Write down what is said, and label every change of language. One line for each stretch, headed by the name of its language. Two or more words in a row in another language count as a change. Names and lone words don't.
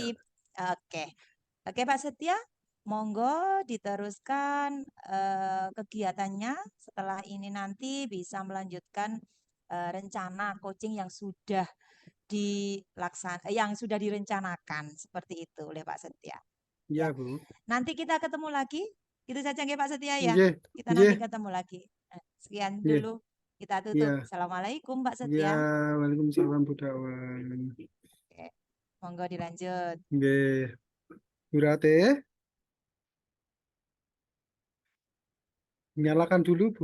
Indonesian: Nanti, oke, oke Pak Setia, monggo diteruskan kegiatannya. Setelah ini nanti bisa melanjutkan rencana coaching yang sudah direncanakan seperti itu oleh Pak Setia. Ya, Iya, Bu. nanti kita ketemu lagi. Itu saja nggih Pak Setia ya. Nggih, Kita nanti nggih, ketemu lagi. Sekian nggih. dulu. Kita tutup. Iya. Assalamualaikum Pak Iya, Setia. Waalaikumsalam Bu Dakwah. Oke, monggo dilanjut. Nggih. Bu Rate, nyalakan dulu, Bu.